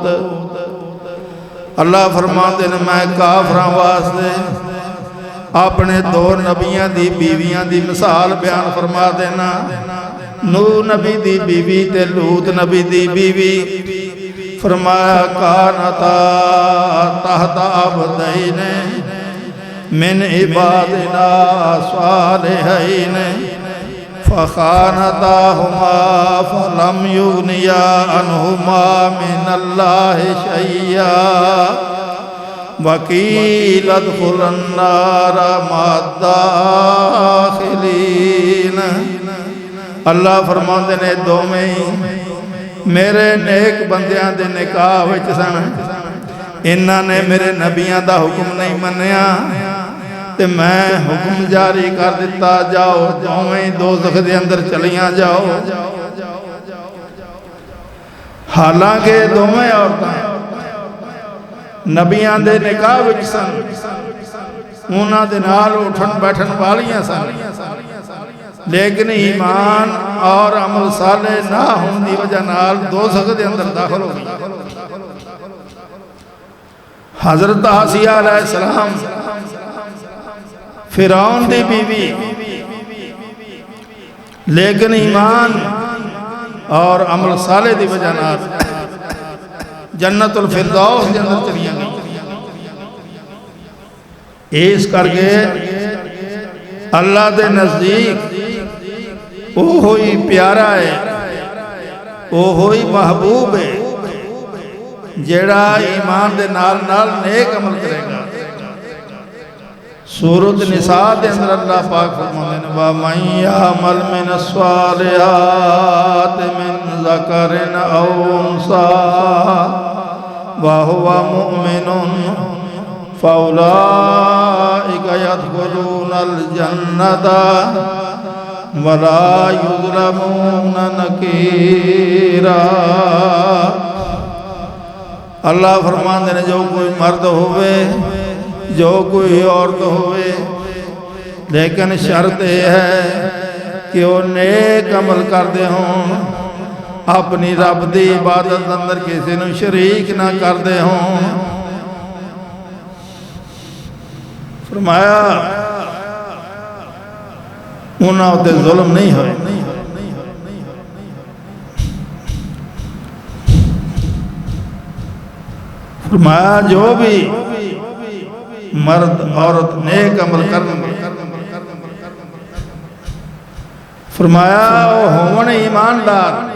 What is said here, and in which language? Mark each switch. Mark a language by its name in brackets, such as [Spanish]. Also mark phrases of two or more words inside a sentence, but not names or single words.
[Punjabi] اللہ فرماتے ہیں میں کافراں واسطے اپنے دو نبیاں دی بیویاں دی مثال بیان فرما دینا، نوح نبی دی بیوی تے لوط نبی دی بیوی۔ [Arabic] فرمایا کانتا تحت عبدین من عبادنا صالحین فخانتاہما فلم یغنیا عنہما من اللہ شیئا وقیل ادخلا النار مع الداخلین۔ [Punjabi] اللہ فرماندے نے دوویں میرے نیک بندیاں دے نکاح وچ سن، انہاں نے میرے نبیاں دا حکم نہیں منیا تے میں حکم جاری کر دیتا جاؤ دوویں دوزخ دے اندر چلیاں جاؤ۔ حالانکہ دوویں عورتاں نبیاں دے نکاح وچ سن، انہاں دے نال اٹھن بیٹھن والیاں سن، لیکن ایمان اور عمل صالح نہ ہون دی وجہ نال دوزخ دے اندر داخل ہو گئی۔ حضرت آسیہ علیہ السلام فرعون دی بیوی، لیکن ایمان اور عمل صالح دی وجہ نال جنت الفردوس دے اندر چلیاں گئی۔ اس کر کے اللہ دے نزدیک وہ ہوئی پیارا ہے، وہ ہوئی محبوب ہے جیڑا ایمان دے نال نال نیک عمل کرے گا۔ سورۃ نساء دے اندر اللہ پاک فرماتے ہیں [Arabic] وَمَن يَعْمَلْ مِنَ الصَّالِحَاتِ مِن ذَكَرٍ أَوْ أُنثَىٰ وَهُوَ مُؤْمِنٌ فَأُولَٰئِكَ يَدْخُلُونَ الْجَنَّةَ وَلَا يُظْلَمُونَ نَقِيرًا۔ [Punjabi] اللہ فرماتے ہیں جو کوئی مرد ہوئے جو کوئی عورت ہوئے، لیکن شرط یہ ہے کہ وہ نیک عمل کردے ہوں، اپنی رب دی عبادت اندر کسی نو شریک نہ کردے ہوں۔ فرمایا انہاں تے ظلم نہیں ہوئے۔ فرمایا جو بھی مرد عورت نیک عمل کرنگے، فرمایا وہ ہون ایماندار،